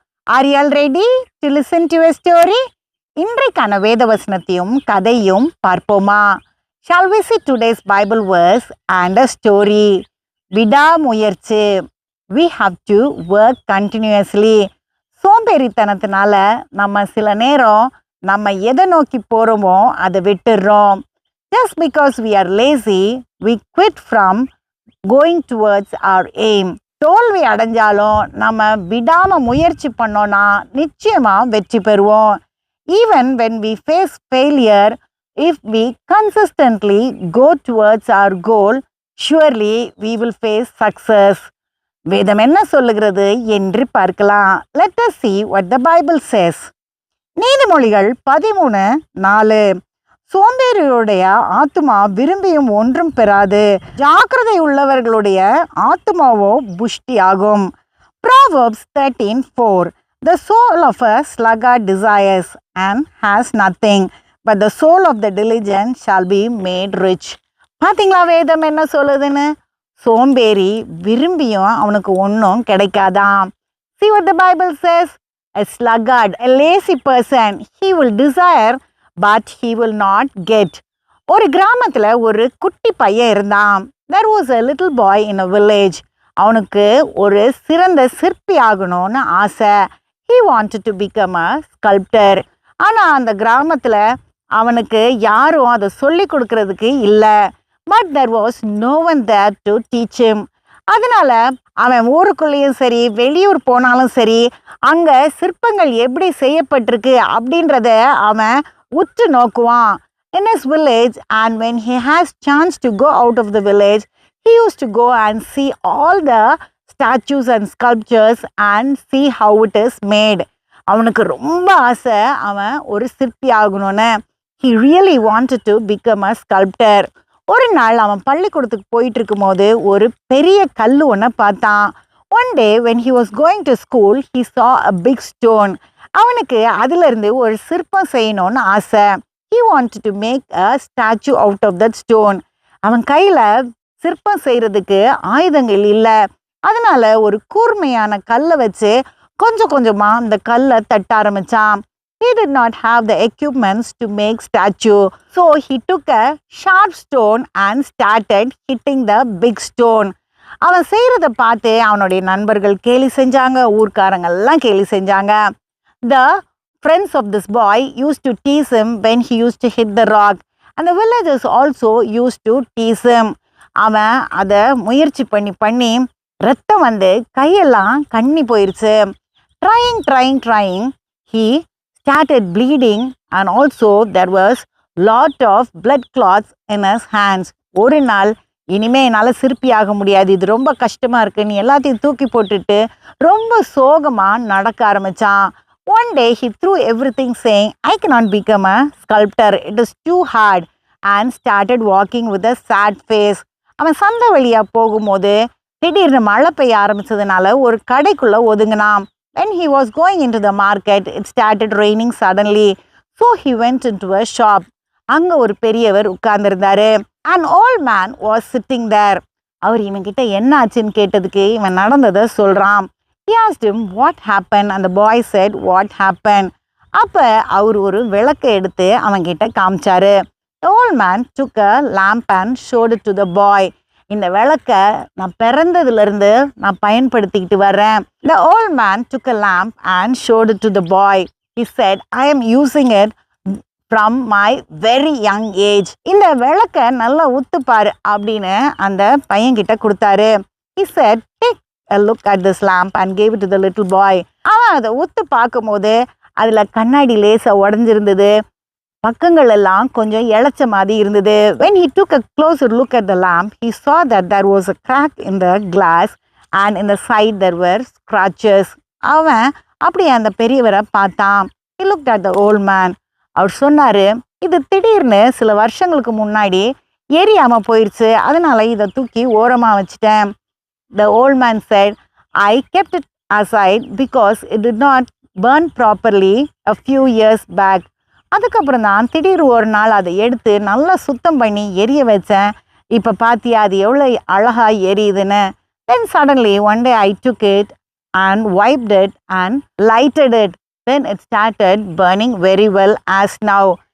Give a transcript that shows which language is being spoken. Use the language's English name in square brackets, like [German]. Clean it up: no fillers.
[English] Are you all ready to listen to a story? [Tamil] இன்றைக்கான வேத வசனத்தையும் கதையும் பார்ப்போமா? [English] Shall we see today's Bible verse and a story? விடாமுயற்சி. We have to work continuously. [Tamil] சோம்பேறித்தனத்தினால நம்ம சில நேரம் நம்ம எதை நோக்கி போகிறோமோ அதை விட்டுடுறோம். [English] Just because we are lazy, we quit from going towards our aim. [Tamil] தோல்வி அடைஞ்சாலும் நம்ம விடாம முயற்சி பண்ணோம்னா நிச்சயமா வெற்றி பெறுவோம். [English] Even when we face failure, if we consistently go towards our goal, surely we will face success. [Tamil] வேதம் என்ன சொல்லுகிறது என்று பார்க்கலாம். [English] Let us see what the Bible says. [Tamil] நீதிமொழிகள் 13:4. சோம்பேறியுடைய ஆத்துமா விரும்பியும் ஒன்றும் பெறாது, ஜாக்கிரதை உள்ளவர்களுடைய ஆத்துமாவோ புஷ்டியாகும். [English] Proverbs 13:4. The soul of a sluggard desires and has nothing, but the soul of the diligent shall be made rich. [Tamil] பார்த்தீங்களா வேதம் என்ன சொல்லுதுன்னு? சோம்பேறி விரும்பியும் அவனுக்கு ஒன்றும் கிடைக்காதான். [English] See what the Bible says? A sluggard, a lazy person, he will desire but he will not get. [Tamil] ஒரு கிராமத்தில் ஒரு குட்டி பையன் இருந்தான். [English] There was a little boy in a village. [Tamil] அவனுக்கு ஒரு சிறந்த சிற்பி ஆகணும்னு ஆசை. [English] He wanted to become a sculptor. [Tamil] ஆனால் அந்த கிராமத்தில் அவனுக்கு யாரும் அதை சொல்லி கொடுக்கறதுக்கு இல்லை. [English] But there was no one there to teach him. [Tamil] அதனால அவன் ஊருக்குள்ளேயும் சரி வெளியூர் போனாலும் சரி அங்கே சிற்பங்கள் எப்படி செய்யப்பட்டிருக்கு அப்படின்றத அவன் உற்று நோக்குவான். [English] In his village, and when he has chance to go out of the village, he used to go and see all the statues and sculptures and see how it is made. [Tamil] அவனுக்கு ரொம்ப ஆசை அவன் ஒரு சிற்பி ஆகணும்னு. [English] He really wanted to become a sculptor. [Tamil] ஒரு நாள் அவன் பள்ளிக்கூடத்துக்கு போயிட்டு இருக்கும் போது ஒரு பெரிய கல் ஒன்றை பார்த்தான். [English] One day when he was going to school, he saw a big stone. [Tamil] அவனுக்கு அதிலிருந்து ஒரு சிற்பம் செய்யணும்னு ஆசை. [English] He wanted to make a statue out of that stone. [Tamil] அவன் கையில் சிற்பம் செய்கிறதுக்கு ஆயுதங்கள் இல்லை. அதனால ஒரு கூர்மையான கல்லை வச்சு கொஞ்சம் கொஞ்சமாக அந்த கல்லை தட்ட ஆரம்பித்தான். [English] He did not have the equipments to make statue. So he took a sharp stone and started hitting the big stone. அவன் செய்கிறத பார்த்து அவனுடைய நண்பர்கள் கேலி செஞ்சாங்க, ஊர்க்காரங்கெல்லாம் கேலி செஞ்சாங்க. The friends of this boy used to tease him when he used to hit the rock. And the villagers also used to tease him. [Tamil] அவன் அதை முயற்சி பண்ணி ரத்தம் வந்து கையெல்லாம் கண்ணி போயிடுச்சு. [English] Trying, he started bleeding and also there was lot of blood clots in his hands. [Tamil] ஒரு நாள் இனிமே என்னால் சிற்பியாக முடியாது, இது ரொம்ப கஷ்டமாக இருக்குன்னு எல்லாத்தையும் தூக்கி போட்டுட்டு ரொம்ப சோகமாக நடக்க ஆரம்பித்தான். [English] One day he threw everything saying, I cannot become a sculptor, it is too hard, and started walking with a sad face. [Tamil] அவன் சந்தை வழியாக போகும்போது திடீர்னு மழை பெய்ய ஆரம்பிச்சதுனால ஒரு கடைக்குள்ளே ஒதுங்கினான். [English] When he was going into the market, it started raining suddenly. So he went into a shop. [Tamil] அங்கே ஒரு பெரியவர் உட்கார்ந்துருந்தாரு. [English] An old man was sitting there. [Tamil] அவர் இவன்கிட்ட என்ன ஆச்சுன்னு கேட்டதுக்கு இவன் நடந்ததை சொல்கிறான். [English] He asked him what happened and the boy said what happened. [Tamil] அப்போ அவர் ஒரு விளக்கை எடுத்து அவன்கிட்ட காமிச்சாரு. [English] The old man took a lamp and showed it to the boy. [Tamil] இந்த விளக்கை நான் பிறந்ததுலேருந்து நான் பயன்படுத்திக்கிட்டு வரேன். [English] The old man took a lamp and showed it to the boy. He said, I am using it from my very young age. [Tamil] இந்த விளக்கை நல்லா உத்துப்பாரு அப்படின்னு அந்த பையன்கிட்ட கொடுத்தாரு. [English] He said, take a look at this lamp and gave it to the little boy. [Tamil] அவன் அதை உத்து பார்க்கும்போது அதில் கண்ணாடி லேசாக உடஞ்சிருந்தது, பக்கங்கள் எல்லாம் கொஞ்சம் இழைச்ச மாதிரி இருந்தது. [English] When he took a closer look at the lamp, he saw that there was a crack in the glass and in the side there were scratches. [Tamil] அவன் அப்படியே அந்த பெரியவரை பார்த்தான். [English] He looked at the old man. [Tamil] அவர் சொன்னார், இது திடீர்னு சில வருஷங்களுக்கு முன்னாடி எரியாமல் போயிடுச்சு, அதனால் இதை தூக்கி ஓரமாக வச்சுட்டேன். [English] The old man said, I kept it aside because it did not burn properly a few years back. [Tamil] அதுக்கப்புறம் தான் திடீர் ஒரு நாள் அதை எடுத்து நல்லா சுத்தம் பண்ணி எரிய வச்சேன். இப்போ பார்த்தியா அது எவ்வளோ அழகாக எரியுதுன்னு. [English] Then suddenly one day I took it and wiped it and lighted it. Then it started burning very well as now.